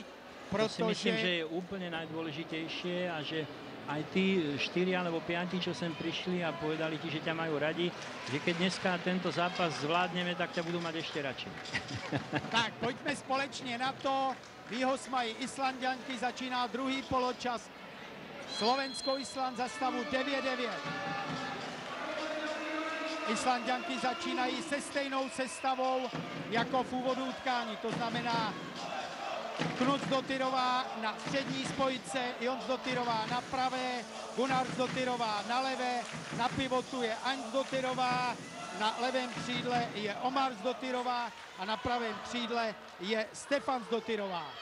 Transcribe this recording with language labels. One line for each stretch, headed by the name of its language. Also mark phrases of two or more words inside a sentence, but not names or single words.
Slovak: protože... To si myslím, že je úplně najdôležitejšie a že aj tí 4 alebo 5, čo sem prišli a povedali ti, že ťa majú radi, že keď dneska tento zápas zvládneme, tak ťa budú mať ešte radšej.
Czech: Tak, pojďme společně na to. Výhoz mají Islanďanky, začíná druhý poločas. Slovensko-Island za stavu 9-9. Islanďanky začínají se stejnou sestavou jako v úvodu utkání, to znamená Knutsdottirová na střední spojice, Jonsdottirová na pravé, Gunnarsdottirová na levé, na pivotu je Angsdottirová, na levém křídle je Omarsdottirová a na pravém křídle je Stefansdottirová.